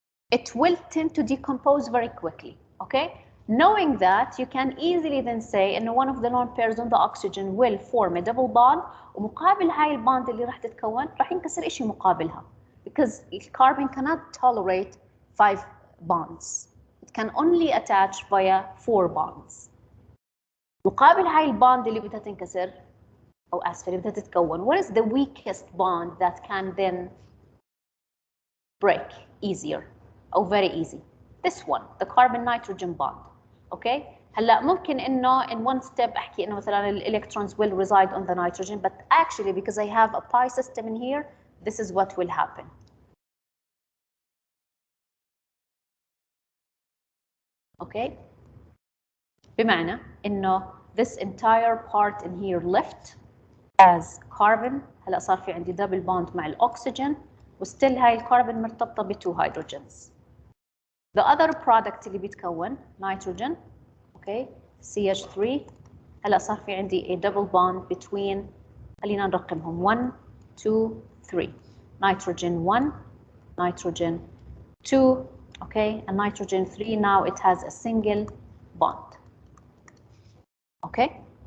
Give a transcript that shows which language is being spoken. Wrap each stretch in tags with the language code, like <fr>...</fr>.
<en>It will tend to decompose very quickly, okay? Knowing that, you can easily then say in one of the lone pairs on the oxygen will form a double bond</en> <ar>ومقابل هاي الباند اللي راح تتكون راح ينكسر إشي مقابلها</ar> <en>because the carbon cannot tolerate 5 bonds. It can only attach via 4 bonds.</en> <ar>مقابل هاي الباند اللي بدها تنكسر أو آسف اللي بدها تتكون.</ar> <en>What is the weakest bond that can then break easier or very easy? This one, the carbon-nitrogen bond. Okay?</en> <ar>هلا ممكن إنه</ar> <en>in one step</en> <ar>أحكي إنه مثلاً</ar> <en>electrons will reside on the nitrogen, but actually because I have a pi system in here, this is what will happen. Okay?</en> <ar>بمعنى إنه</ar> <en>this entire part in here left as carbon.</en> <ar>هلا صار في عندي double bond مع الأكسجين وستيل هاي الكربون مرتبطة ب</ar> <en>2 hydrogens. The other product</en> <ar>اللي بيتكون</ar> <en>nitrogen, okay, CH3.</en> <ar>هلا صار في عندي</ar> <en>a double bond between</en> <ar>خلينا نرقمهم</ar> <en>1 2 3 nitrogen 1 nitrogen 2, okay, and nitrogen 3 now it has a single bond. Okay.</en>